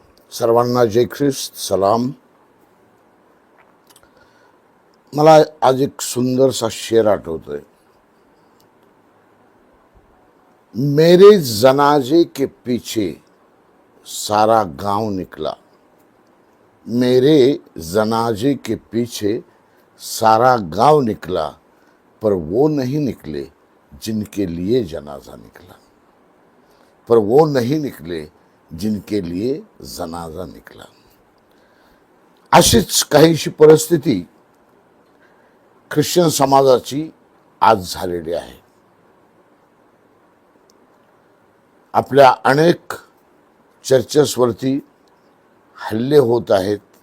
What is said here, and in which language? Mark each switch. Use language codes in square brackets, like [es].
[mr] सर्वांना जय ख्रिस्त, सलाम. मला आज एक सुंदरसा शेर आठवतोय. [hi] मेरे जनाजे के पीछे सारा गांव निकला. मेरे जनाजे के पीछे सारा गांव निकला, पर वो नहीं निकले जिनके लिए जनाजा निकला. पर वो नहीं निकले जिनके लिए जनाजा निकला. [mr] अशीच काहीशी परिस्थिती ख्रिश्चन समाजाची आज झालेली आहे. आपल्या अनेक चर्चेसवरती हल्ले होत आहेत.